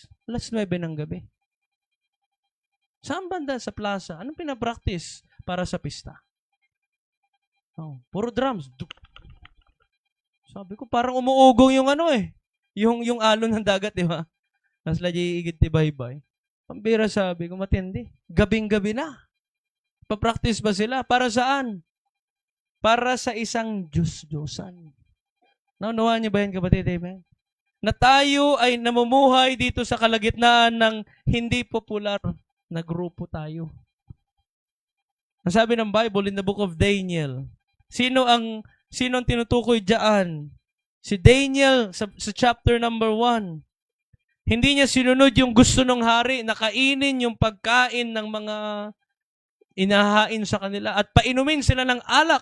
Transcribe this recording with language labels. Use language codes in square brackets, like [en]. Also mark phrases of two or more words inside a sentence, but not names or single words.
[tl] Alas 9 ng gabi. Saan banda? Sa plaza. Anong pinapractice para sa pista? Puro drums. Sabi ko, parang umuugong yung yung alon ng dagat, di ba? Mas lagi igit ti baybay. Pambira, sabi ko, matindi. Gabing-gabi na. Pa-practice ba sila? Para saan? Para sa isang Diyos-Diyosan. Naunawa niyo ba yan, kapatid? Amen? Na tayo ay namumuhay dito sa kalagitnaan ng hindi popular na grupo tayo. Ang sabi ng Bible [en] in the book of Daniel, [tl] sino ang tinutukoy diyan? Si Daniel sa [en] chapter number [tl] 1. Hindi niya sinunod yung gusto ng hari na kainin yung pagkain ng mga inahain sa kanila at painumin sila ng alak.